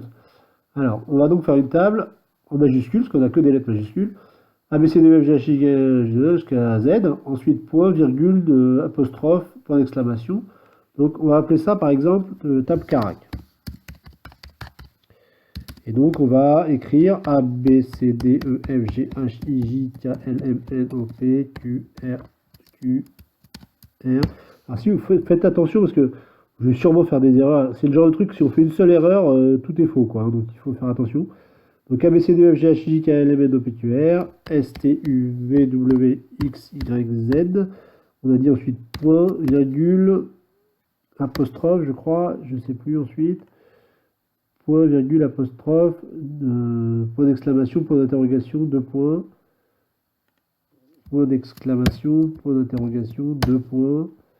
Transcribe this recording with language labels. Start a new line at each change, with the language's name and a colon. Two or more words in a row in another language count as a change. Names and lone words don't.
French: Alors, on va donc faire une table en majuscules, parce qu'on n'a que des lettres majuscules, ABCDEFGH jusqu'à Z, ensuite point, virgule, apostrophe, point d'exclamation. Donc on va appeler ça par exemple table carac. Et donc on va écrire A, B, C, D, E, F, G, H, I, J, K, L, M, N, O, P, Q, R, Q, R. Alors si vous faites attention parce que je vais sûrement faire des erreurs, c'est le genre de truc, si on fait une seule erreur, tout est faux, quoi, hein, donc il faut faire attention. Donc A, B, C, D, E, F, G, H, I, J, K, L, M, N, O, P, Q, R, S, T, U, V, W, X, Y, Z. On a dit ensuite point, virgule, apostrophe, je crois, je ne sais plus ensuite. Point, virgule, apostrophe, point d'exclamation, point d'interrogation, deux points. Point d'exclamation, point d'interrogation, deux points.